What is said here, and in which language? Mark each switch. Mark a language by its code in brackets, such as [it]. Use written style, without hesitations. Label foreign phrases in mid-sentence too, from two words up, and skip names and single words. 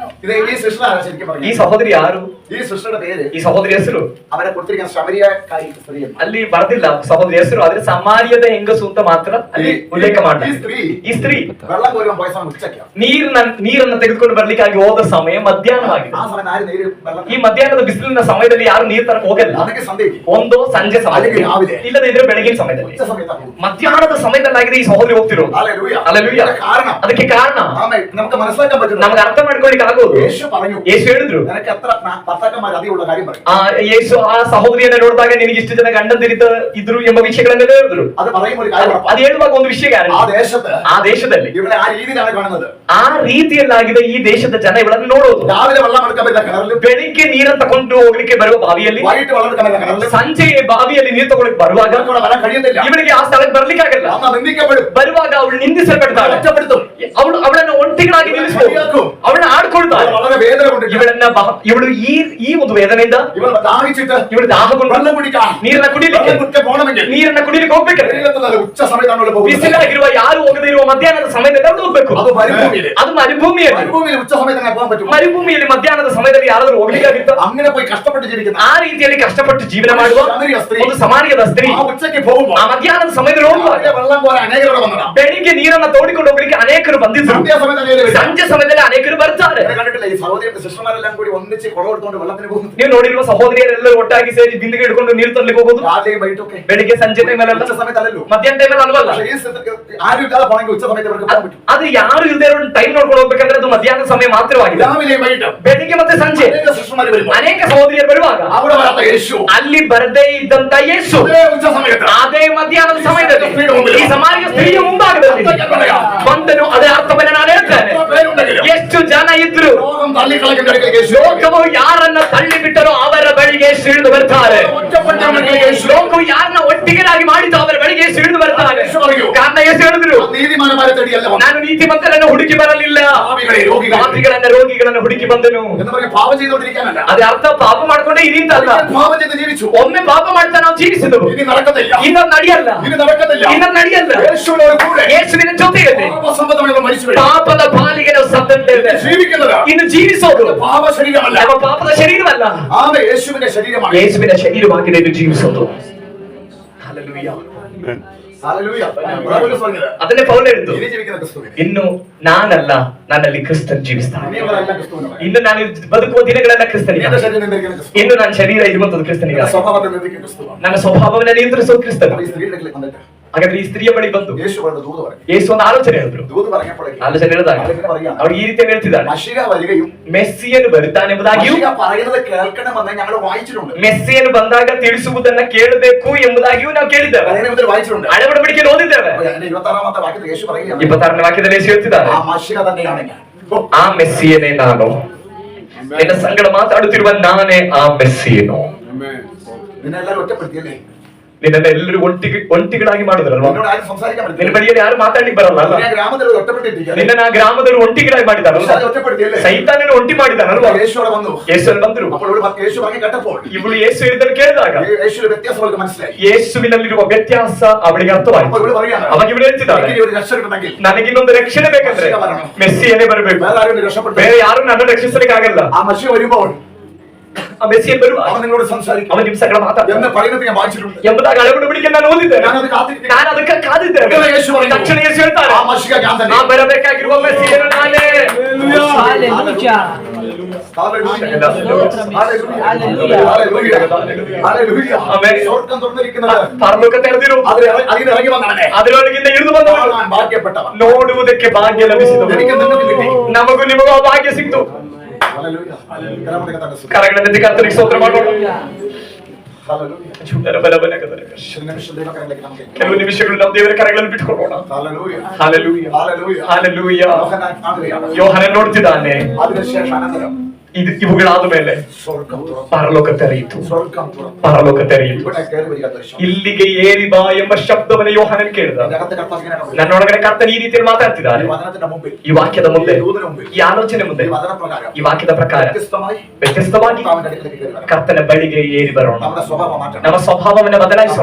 [ml] ഇത് ഈ സിസ്റ്റർ ആരാ ശരിക്കും [kn] ಈ [ml] പറഞ്ഞാൽ? [kn] ಸಹೋದರಿ ಯಾರು? [ml] ഈ സിസ്റ്ററുടെ പേര് [kn] ಈ ಸಹೋದರಿ ಹೆಸರು [ml] അവരെ കൊടുത്തിരിക്കുന്ന ശമരിയക്കാരി സ്ത്രീ എന്ന്. [kn] ಅಲ್ಲಿ ಬರೆದಿಲ್ಲ ಸಹೋದರಿ ಹೆಸರು, ಆದ್ರೆ ಸಮಾರ್ಯದ ಹೆಂಗಸು ಅಂತ ಮಾತ್ರ ಅಲ್ಲಿ ಉಲ್ಲೇಖ [ml] ഈ [kn] ಮಾಡ್ತಾರೆ. [ml] സ്ത്രീ [kn] ಈ ಸ್ತ್ರೀ [ml] വെള്ളം കോരുവാൻ പോയ സമയം ഉച്ചയ്ക്കാണ്. [kn] ನೀರನ್ನ ತೆಗೆದುಕೊಂಡು ಬರ್ಲಿಕ್ಕಾಗಿ ಹೋದ ಸಮಯ ಮಧ್ಯಾಹ್ನವಾಗಿದೆ. [ml] ആ സമയം ആരും നീര് വെള്ളം [kn] ಈ ಮಧ್ಯಾಹ್ನದ ಬಿಸಿಲಿನ ಸಮಯದಲ್ಲಿ ಯಾರು ನೀರ್ ತರಕ್ ಹೋಗಲ್ಲ. [ml] അതൊക്കെ സന്ധ്യയ്ക്ക് [kn] ಒಂದು ಸಂಜೆ ಸಮಯದಲ್ಲಿ, [ml] ರಾವಿಲೆ. [kn] ಇಲ್ಲದೆ ಇದ್ರೆ ಬೆಳಗಿನ ಸಮಯದಲ್ಲಿ, [ml] ഉച്ച സമയത്താണ് പോകുന്നത്. [kn] ಮಧ್ಯಾಹ್ನದ ಸಮಯದಲ್ಲಾಗಿದೆ ಈ ಸಹೋದರಿ ಹೋಗ್ತಿರೋದು. [ml] ഹല്ലേലൂയ. [kn] ಹಲ್ಲೆಲೂಯ. [ml] ഇതിന്റെ കാരണം [kn] ಅದಕ್ಕೆ ಕಾರಣ [ml] ആമേൻ നമുക്ക് മനസ്സിലാക്കാൻ പറ്റുന്നു. [kn] ನಮ್ಗೆ ಅರ್ಥ ಮಾಡ್ಕೊಳ್ಳಿಕ್ಕೆ ಆಗೋದು, [ml] യേശു പറഞ്ഞു [kn] ಯೇಸು ಹೇಳಿದ್ರು, [ml] നിനക്ക് എത്ര ഭർത്താക്കന്മാർ അധികമുള്ള കാര്യം പറയും. [kn] ಯೇಸು ಆ ಸಹೋದರಿಯನ್ನ ನೋಡಿದಾಗ ನಿನಗೆ ಇಷ್ಟು ಜನ ಗಂಡಂದಿರಿತ ಇದ್ರು ಎಂಬ ವಿಷಯಗಳನ್ನೆಲ್ಲ ಹೇಳಿದ್ರು. [ml] അത് പറയുമ്പോൾ ഒരു കാര്യം ഉറപ്പാണ്. [kn] ಅದು ಹೇಳುವಾಗ ಒಂದು ವಿಷಯ [ml] ആ ദേശത്ത് [kn] ಆ ದೇಶದಲ್ಲಿ [ml] ഇവിടെ ആ രീതിയിലാണ് കാണുന്നത്. [kn] ಆ ರೀತಿಯಲ್ಲಾಗಿದೆ ಈ ದೇಶದ ಜನ ಇವಳನ್ನು ನೋಡೋದು. [ml] രാവിലെ വെള്ളം എടുക്കാൻ പറ്റില്ല കിണറിൽ, [kn] ಬೆಳಿಗ್ಗೆ ನೀರನ್ನು ತಗೊಂಡು ಹೋಗ್ಲಿಕ್ಕೆ ಬರುವ ಬಾವಿಯಲ್ಲಿ, [ml] വൈകിട്ട് വെള്ളം എടുക്കാൻ പറ്റില്ല കിണറിൽ, [kn] ಸಂಜೆ ಬಾವಿಯಲ್ಲಿ ನೀರು ತಗೊಳಕ್ ಬರುವಾಗ [ml] ഇവിടെ വരാൻ കഴിയുന്നില്ല. [kn] ಇವಳಿಗೆ ಆ ಸ್ಥಳಕ್ಕೆ ಬರ್ಲಿಕ್ಕಾಗಲ್ಲ. [ml] അമ്മ നിന്ദിക്കപ്പെടും, [kn] ಬರುವಾಗ ಅವಳು ನಿಂದಿಸಲ್ಪಡ್ತಾಳೆ, [ml] ഒറ്റപ്പെടുത്തും, [kn] ಅವಳನ್ನು ಒಂಟಿಗಳಾಗಿ ನಿಲ್ಲಿಸಬಹುದು, ಅವಳನ್ನ ಆಡ್ಕೊಳ್ತಾಳೆ. [ml] വളരെ വേദന കൊണ്ട് [kn] ಇವಳು ಈ ಒಂದು ವೇದನೆಯಿಂದ [ml] ഇവൾ ദാഹിച്ചിട്ട് [kn] ಇವಳು ದಾಹಗೊಂಡು [ml] വെള്ളം കുടിക്കാൻ [kn] ನೀರನ್ನ ಕುಡಿಲಿಕ್ಕೆ [ml] പോകണമെങ്കിൽ [kn] ನೀರನ್ನ ಕುಡಿಲಿಕ್ಕೆ ಹೋಗ್ಬೇಕಾದ್ರೆ [ml] ഉച്ച സമയത്താണ് പോകുന്നത്. [kn] ಬಿಸಿಲಾಗಿರುವ ಯಾರು ಹೋಗದೇ ಇರುವ ಮಧ್ಯಾಹ್ನದ ಸಮಯದಲ್ಲಿ ಅವಳು ಹೋಗ್ಬೇಕು. [ml] അത് മരുഭൂമിയില്, [kn] ಅದು മരുಭೂಮಿಯಲ್ಲಿ, [ml] മരുഭൂമിയിൽ ഉച്ച സമയത്ത് അങ്ങനെ പോകാൻ പറ്റും. [kn] ಮರುಭೂಮಿಯಲ್ಲಿ ಮಧ್ಯಾಹ್ನದ ಸಮಯದಲ್ಲಿ ಯಾರಾದ್ರೂ ಹೋಗ್ಲಿಕ್ಕಾಗಿತ್ತ? [ml] അങ്ങനെ പോയി കഷ്ടപ്പെട്ട് ജീവിക്കുന്ന [kn] ಆ ರೀತಿಯಲ್ಲಿ ಕಷ್ಟಪಟ್ಟು ಜೀವನ ಮಾಡುವ ಒಂದು ಸಮಾರ್ಯದ ಸ್ತ್ರೀ [ml] ആ ഉച്ചയ്ക്ക് പോകുമ്പോൾ [kn] ಆ ಮಧ್ಯಾಹ್ನದ ಸಮಯದಲ್ಲಿ ಹೋಗುವಾಗ [ml] വെള്ളം പോലെ അനേകരോട് വന്നതാ. [kn] ಬೆಳಿಗ್ಗೆ ನೀರನ್ನ ತೋಡಿಕೊಂಡು ಹೋಗ್ಲಿಕ್ಕೆ ಅನೇಕರು ಬಂದಿದ್ರು, [ml] സന്ധ്യാസമയത്ത് അനേകര് വരും. [kn] ಸಂಜೆ ಸಮಯದಲ್ಲಿ ಅನೇಕರು ಬರ್ತಾರೆ. [ml] ഇവരെ കണ്ടിട്ടില്ല ഈ സഹോദരിയുടെ സിസ്റ്റർമാരെല്ലാം കൂടി ഒന്നിച്ച് കുടം എടുത്തുകൊണ്ട് വെള്ളത്തിന് പോകുന്നു. [kn] ನೀವು ನೋಡಿರುವ ಸಹೋದರಿಯರೆಲ್ಲರೂ ಒಟ್ಟಾಗಿ ಸೇರಿ ಬಿಂದಿಗೆ ಹಿಡ್ಕೊಂಡು ನೀರು ತರ್ಲಿಕ್ಕೆ ಹೋಗೋದು. [ml] രാത്രിയും വൈകിട്ടൊക്കെ [kn] ಬೆಳಿಗ್ಗೆ ಸಂಜೆ ಟೈಮಲ್ಲ, [ml] ഉച്ച സമയത്തല്ലല്ലോ. [kn] ಮಧ್ಯಾಹ್ನ ಟೈಮಲ್ಲಿ ಅಲ್ವಲ್ಲ. [ml] പക്ഷേ ഈ സ്ഥലത്ത് ആരും ഇല്ലാതെ പോണെങ്കിൽ ഉച്ച സമയത്ത് ഇവർക്ക് പോകാൻ പറ്റും. [kn] ಅದು ಯಾರು ಇಲ್ಲದೆ ಇರೋ ಟೈಮ್ ನೋಡ್ಕೊಂಡು ಹೋಗ್ಬೇಕಂದ್ರೆ ಅದು ಮಧ್ಯಾಹ್ನ ಸಮಯ ಮಾತ್ರವಾಗಿದೆ. [ml] രാവിലെയും വൈകിട്ടും [kn] ಬೆಳಿಗ್ಗೆ ಮತ್ತೆ ಸಂಜೆ [ml] അനേക സിസ്റ്റർമാര് വരുമ്പോൾ [kn] ಅನೇಕ ಸಹೋದರಿಯರು ಬರುವಾಗ [ml] അവിടെ വരാത്ത യേശു [kn] ಅಲ್ಲಿ ಬರದೇ ಇದ್ದಂತ ಯೇಸು [ml] അതേ ഉച്ച സമയത്ത് [kn] ಅದೇ ಮಧ್ಯಾಹ್ನದ ಸಮಯದಲ್ಲಿ ಈ ಸಮಾಜ ಸ್ತ್ರೀಯ ಮುಂಭಾಗದಲ್ಲಿ ಬಂದನು. ಅದೇ ಅರ್ಥವನ್ನ ನಾನು ಹೇಳ್ತೇನೆ. ಎಷ್ಟು ಜನ ಇದ್ರು, [ml] ലോകം തള്ളിക്കളയുന്ന ഇടയ്ക്ക് യേശു [kn] ಲೋಕವು ಯಾರನ್ನ ತಳ್ಳಿ ಬಿಟ್ಟರೋ ಅವರ ಬಳಿಗೆ ಇಳಿದು ಬರ್ತಾರೆ. [ml] ഒറ്റപ്പെട്ടവർക്ക് യേശು [kn] ಲೋಕವು ಯಾರನ್ನ ಒಟ್ಟಿಗೆರಾಗಿ ಮಾಡಿದ್ದು ಅವರ ಬಳಿಗೆ ಇಳಿದು ಬರ್ತಾರೆ. ಕಾರಣ ಯೇಸು ಹೇಳಿದ್ರು, [ml] നീതിമാന്മാരെ തേടിയല്ല വന്നത്. [kn] ನಾನು ನೀತಿಮಂತರನ್ನು ಹುಡುಕಿ ಬರಲಿಲ್ಲ, [ml] പാപികളെ [kn] ರೋಗಿಗಳನ್ನು ಹುಡುಕಿ ಬಂದನು. [ml] എന്ന് പറഞ്ഞ് പാപം ചെയ്തുകൊണ്ടിരിക്കാനല്ല. [kn] ಅದೇ ಅರ್ಥ ಪಾಪ ಮಾಡ್ಕೊಂಡೇ ಇರಿ ಅಂತ ಅಲ್ಲ. [ml] പാപം ചെയ്ത് ജീവിച്ചു, [kn] ಒಮ್ಮೆ ಪಾಪ ಮಾಡ್ತಾ ನಾವು ಜೀವಿಸಿದವು, [ml] ഇനി നടക്കത്തില്ല, [kn] ಇನ್ನೊಂದು ನಡೆಯಲ್ಲ, [ml] ഇനി നടക്കത്തില്ല. യേശുവിನോട് കൂടെ [kn] ಯೇಸುವಿನ ಜೊತೆಯಲ್ಲಿ [ml] പാപസംബന്ധമായി മരിച്ചു വീഴും. [kn] ಪಾಪದ ಪಾಲಿಗೆ ನಾವು ಸತ್ತಂತೇವೆ. [ml] ജീവിക്കുന്നതാ [kn] ಇನ್ನು ಜೀವಿಸೋದು [ml] പാപ ശരീരമല്ല, [kn] ನಮ್ಮ ಪಾಪದ ಶರೀರವಲ್ಲ, [ml] ആമേ യേശുവിന്റെ ശരീരമാണ്. [kn] ಯೇಸುವಿನ ಶರೀರವಾಗಿದೆ ಇದು ಜೀವಿಸೋದು. ಹಲ್ಲೆಲೂಯಾ. [ml] ഹല്ലേലൂയ. പൗലോസ് പറഞ്ഞത് [kn] ಅದನ್ನೇ ಪೌಲ ಹೇಳಿದ್ದು, [ml] ഇനി ജീവിക്കുന്ന ക്രിസ്തുവിനെ. [kn] ಇನ್ನು ನಾನಲ್ಲ, ನನ್ನಲ್ಲಿ ಕ್ರಿಸ್ತನ್ ಜೀವಿಸ್ತಾನೆ. [ml] ഇനിയുള്ളതെല്ലാം ക്രിസ്തുവിനാണ്. [kn] ಇನ್ನು ನಾನು ಬದುಕುವ ದಿನಗಳೆಲ್ಲ ಕ್ರಿಸ್ತನಿಗೆ. [ml] എന്റെ ശരീരം നിയന്ത്രിക്കുന്ന ക്രിസ്തു. [kn] ಇನ್ನು ನನ್ನ ಶರೀರ ಇರುವಂತದ್ದು ಕ್ರಿಸ್ತನಿಗೆ. [ml] എന്റെ സ്വഭാവത്തെ നിയന്ത്രിക്കുന്ന ക്രിസ്തുവാണ്. [kn] ನನ್ನ ಸ್ವಭಾವವನ್ನು ನಿಯಂತ್ರಿಸೋದು ಕ್ರಿಸ್ತನು. [ml] ഈ സ്ത്രീയുടെ അടുക്കൽ വന്നിട്ട് [kn] ಹಾಗಾದ್ರೆ ಈ ಸ್ತ್ರೀಯ ಬಳಿ ಬಂದು [ml] യേശു പറഞ്ഞ ദൂത് പറഞ്ഞു. [kn] ಯೇಸು ಒಂದು ಆಲೋಚನೆ ಹೇಳಿದ್ರು. [ml] ദൂത് പറഞ്ഞപ്പോഴേക്കും [kn] ಆಲೋಚನೆ ಹೇಳಿದಾಗ [ml] അവളിങ്ങനെ പറയാ, [kn] ಅವ್ರು ಈ ರೀತಿ ಹೇಳ್ತಿದ್ದಾರೆ, [ml] മശിഹ വരികയും [kn] ಮೆಸ್ಸಿಯನು ಬರುತ್ತಾನೆಂಬುದಾಗಿಯೂ [ml] മശിഹ പറയുന്നത് കേൾക്കണമെന്ന് ഞങ്ങൾ വായിച്ചിട്ടുണ്ട്. [kn] ಮೆಸ್ಸಿಯನು ಬಂದಾಗ ತಿಳಿಸುವುದನ್ನ ಕೇಳಬೇಕು ಎಂಬುದಾಗಿಯೂ ನಾವು ಕೇಳಿದ್ದೇವೆ, [ml] അതിനെ മുതൽ വായിച്ചിട്ടുണ്ട്. [kn] ಹಳೆ ಒಡಂಬಡಿಕೆಯಲ್ಲಿ ಓದಿದ್ದೇವೆ. [ml] അപ്പൊ അതിന്റെ 26ാമത്തെ വാക്യത്തിൽ യേശു പറയുകയാണ്, [kn] 26ನೇ ವಾಕ್ಯದಲ್ಲಿ ಯೇಸು ಹೇಳ್ತಿದ್ದಾರೆ, [ml] ആ മശിഹ തന്നെയാണ് ഞാൻ. [kn] ಆ ಮೆಸ್ಸಿಯನೇ ನಾನು, ನಿನ್ನ ಸಂಗಡ ಮಾತಾಡುತ್ತಿರುವ ನಾನೇ ಆ ಮೆಸ್ಸಿಯನು. [ml] നിന്നെ എല്ലാവരും ഒറ്റപ്പെടുത്തിയല്ലേ? [kn] ನಿನ್ನನ್ನ ಎಲ್ಲರೂ ಒಂಟಿಗಳಾಗಿ ಮಾಡಿದ್ರಲ್ವಾ? [ml] നിന്നോട് ആരും സംസാരിക്കാൻ [kn] ನಿನ್ನ [ml] പറ്റില്ല. [kn] ಬಳಿಯಲ್ಲಿ ಯಾರು ಮಾತಾಡ್ಲಿಕ್ಕೆ ಬರಲ್ಲ ಅಲ್ಲ? [ml] നിന്നെ ഗ്രാമത്തിൽ ഒറ്റപ്പെട്ടിരിക്കുകയാണ്. [kn] ನಿನ್ನ ಗ್ರಾಮದಲ್ಲಿ ಒಂಟಿಗಳಾಗಿ ಮಾಡಿದಾರಲ್ವಾ? [ml] ഒറ്റപ്പെടുത്തിയല്ലേ? [kn] ಸೈತಾನನ ಒಂಟಿ ಮಾಡಿದಾರಲ್ವಾ? [ml] യേശു അവിടെ വന്നു. [kn] ಯೇಸು ಬಂದ್ರು. [ml] അപ്പോൾ യേശു പറഞ്ഞു കേട്ടപ്പോൾ [kn] ಇವಳು ಯೇಸು ಹೇಳಿದ್ದನ್ನು ಕೇಳಿದಾಗ [ml] യേശുവിന്റെ വ്യത്യാസം അവൾക്ക് മനസ്സിലായി. [kn] ಯೇಸುವಿನಲ್ಲಿರುವ ವ್ಯತ್ಯಾಸ ಅವಳಿಗೆ ಅರ್ಥವಾಯಿತು. [ml] അപ്പോൾ ഇവള് പറയാണ്, [kn] ಅವಾಗ ಇವಳು ಹೇಳ್ತಿದ್ದಾಳೆ, [ml] എനിക്ക് ഒരു രക്ഷ കിട്ടണമെങ്കിൽ [kn] ನನಗಿನ್ನೊಂದು ರಕ್ಷಣೆ ಬೇಕಂದ್ರೆ ಮೆಸ್ಸಿಯನೇ ಬರಬೇಕು, [ml] വേറെ ആരും രക്ഷപ്പെട്ടു. [kn] ಬೇರೆ ಯಾರು ನನ್ನ ರಕ್ಷಿಸಲಿಕ್ಕೆ ಆಗಲ್ಲ. [ml] ആ മശിഹ വരുമ്പോൾ [kn] ಆ ಮೆಸ್ಸಿಯನ್ ಬರುವ [ml] അവൻ നിങ്ങളോട് സംസാരിക്കും [kn] ಅವನ ನಿಮ್ಮ ಸಂಗಡ ಮಾತಾಡ್ತಾನೆ [ml] എന്ന് പറയുന്നത് ഞാൻ വായിച്ചിട്ടുണ്ട്. [kn] ಎಂಬುದಾಗಿ ಹಳೆ ಒಡಂಬಡಿಕೆಯನ್ನು ನಾನು ಓದಿದ್ದೇನೆ. [ml] ഞാനത് കാത്തിരിക്കുന്നു. [kn] ನಾನು ಅದಕ್ಕೆ ಕಾದಿದ್ದೇನೆ. [ml] യേശു പറയുന്നു, [kn] ತಕ್ಷಣ ಯೇಸು ಹೇಳ್ತಾರೆ, [ml] ആ മശിഹ ഞാൻ തന്നെ. [kn] ಆ ಬರಬೇಕಾಗಿರುವ ಮೆಸ್ಸಿಯನು ನಾನೇ. [ml] Hallelujah. [kn] ಆಮೆನ್. [ml] സ്വർഗ്ഗം തുറന്നിരിക്കുന്നത് [kn] ಪರಲೋಕ ತೆರೆದಿರು, [ml] അതിന് ഇറങ്ങി വന്നവനെ [kn] ಅದರೊಳಗಿಂದ ಇಳಿದು ಬಂದವನು [ml] ഞാൻ ഭാഗ്യപ്പെട്ടവൻ. [kn] ನೋಡುವುದಕ್ಕೆ ಭಾಗ್ಯ ಲಭಿಸಿದವು. [ml] എനിക്ക് നിനക്ക് കിട്ടി. [kn] ನಮಗೂ ನಿಮಗೂ ಆ ಭಾಗ್ಯ ಸಿಕ್ತು. [ml] ഹല്ലേലൂയ. കരമടക്കത്തക്ക സ്തുതി. [kn] ಕರಗಳನ್ನೆತ್ತಿ ಕರ್ತನಿಗೆ ಸ್ತೋತ್ರ ಮಾಡೋಣ. [ml] Hallelujah. നിമിഷം ദൈവകരങ്ങളിലേക്ക് നമുക്ക് [kn] ಕೆಲವು ನಿಮಿಷಗಳು ನಮ್ಮ ದೇವರ ಕರಗಳಲ್ಲಿ ಬಿಟ್ಕೊಳ್ಳೋಣ. [ml] Hallelujah. Hallelujah. Hallelujah. Hallelujah. യോഹന്നാൻ കാണുകയാണ്. [kn] ಯೋಹಾನನ್ ನೋಡ್ತಿದ್ದಾನೆ. [ml] അതിനുശേഷം അനന്തരം [kn] ಇವುಗಳಾದ ಮೇಲೆ [ml] സ്വർഗ്ഗം തുറന്നു. [kn] ಪರಲೋಕ ತೆರೆಯಿತು. [ml] സ്വർഗ്ഗം തുറന്നു. [kn] ಪರಲೋಕ ತೆರೆಯಿತು. [ml] ഇവിടെ കയറി വരിക ദർശനം. [kn] ಇಲ್ಲಿಗೆ ಏರಿ ಬಾ ಎಂಬ ಶಬ್ದವನ್ನು ಯೋಹಾನನ್ ಕೇಳಿದ. [ml] ജഗത്തെ കർത്താവിനെ കണ്ടു. [kn] ನನ್ನೊಳಗಡೆ ಕರ್ತನ ಈ ರೀತಿಯಲ್ಲಿ ಮಾತಾಡ್ತಿದ್ದಾನೆ. [ml] ഈ വചനത്തിന്റെ മുമ്പിൽ, [kn] ಈ ವಾಕ್ಯದ ಮುಂದೆ, [ml] ഈ ദൂതന്റെ മുമ്പിൽ, [kn] ಈ ಆಲೋಚನೆ ಮುಂದೆ, [ml] ഈ വചനപ്രകാരം, [kn] ಈ ವಾಕ್ಯದ ಪ್ರಕಾರ ವ್ಯತ್ಯಸ್ತವಾಗಿ [ml] കർത്താവിന്റെ അടുക്കലേക്ക് കയറി വരണം. [kn] ಕರ್ತನ ಬಳಿಗೆ ಏರಿ ಬರೋಣ. [ml] നമ്മുടെ സ്വഭാവം മാറ്റണം. [kn] ನಮ್ಮ ಸ್ವಭಾವವನ್ನು ಬದಲಾಯಿಸೋಣ.